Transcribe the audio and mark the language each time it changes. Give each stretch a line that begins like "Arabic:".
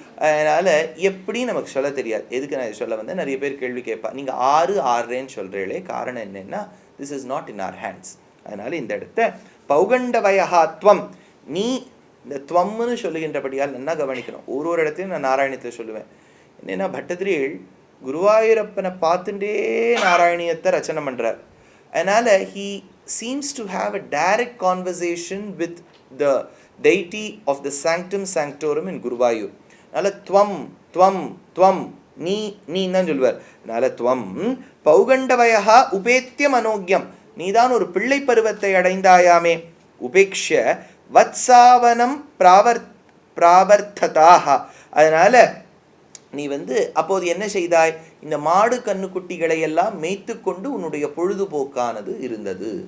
Tamil: அதனால் எப்படி நமக்கு சொல்ல தெரியாது. எதுக்கு நான் சொல்ல வந்து நிறைய பேர் கேள்வி கேட்பா, நீங்கள் 6, 6.5ன்னு சொல்கிறீங்களே, காரணம் என்னென்னா
English: This is not in our hands.
Tamil: அதனால் இந்த இடத்த பௌகண்ட வயஹாத்வம், நீ இந்த துவம்னு சொல்லுகின்றபடியால் நல்லா கவனிக்கணும். ஒரு இடத்தையும் நான் நாராயணத்தில் சொல்லுவேன். என்னென்னா பட்டதிரிகள் குருவாயூரப்பனை பார்த்துட்டே நாராயணியத்தை ரச்சனை பண்ணுறார்.
English: அதனால் he seems to have a direct conversation with the deity of the sanctum sanctorum in Guruvayur.
Tamil: அதனால் துவம் துவம் துவம் நீ நீ தான் சொல்லுவார். அதனால்
Sanskrit: துவம் பௌகண்டவயா உபேத்திய மனோக்யம்,
Tamil: நீதான் ஒரு பிள்ளை பருவத்தை அடைந்தாயாமே.
Sanskrit: உபேக்ஷ வத்சாவனம் பிராவர்த்ததாக,
Tamil: அதனால் நீ வந்து அப்போது என்ன செய்தாய், இந்த மாடு கண்ணுக்குட்டிகளை எல்லாம் மேய்த்து கொண்டு உன்னுடைய பொழுதுபோக்கானது இருந்தது.